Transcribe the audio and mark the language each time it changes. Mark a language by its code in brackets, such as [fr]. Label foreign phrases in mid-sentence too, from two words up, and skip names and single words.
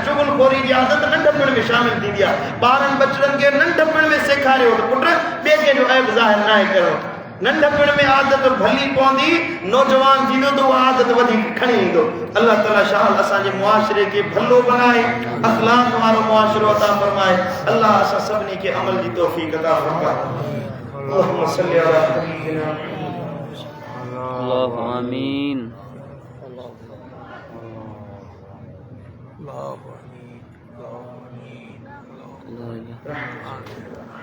[sd] चुगलखोरी जी आदत नंढपण में शामिल थींदी आहे। ॿारनि बचड़नि खे नंढपण में सेखारियो त पुट ॿिए कंहिंजो ऐब ज़ाहिर न आहे करिणो। नंढपण में आदत भली पवंदी, नौजवान थींदो त उहा आदत वधीक खणी ईंदो। अल्लाह ताला शाह असांजे मुआशरे खे भलो बनाए, अखलाक वारो मुआशरो अता फरमाए। अल्लाह असां सभिनी खे अमल जी तौफ़ीक़ अता फरमाए। [ar] اللهم صل على سيدنا الله آمين. الله آمين.